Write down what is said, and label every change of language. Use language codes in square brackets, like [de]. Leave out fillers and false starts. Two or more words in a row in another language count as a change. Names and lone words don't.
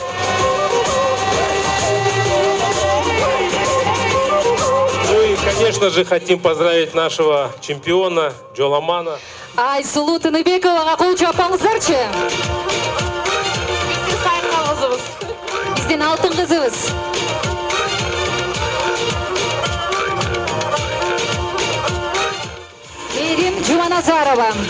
[ru] Ну и, конечно же, хотим поздравить нашего чемпиона Джоламана. [ky] Айсулу Тыныбековага кол чапаңыздарчы. Биздин алтын кызыбыз. Мерим Жуманазарова.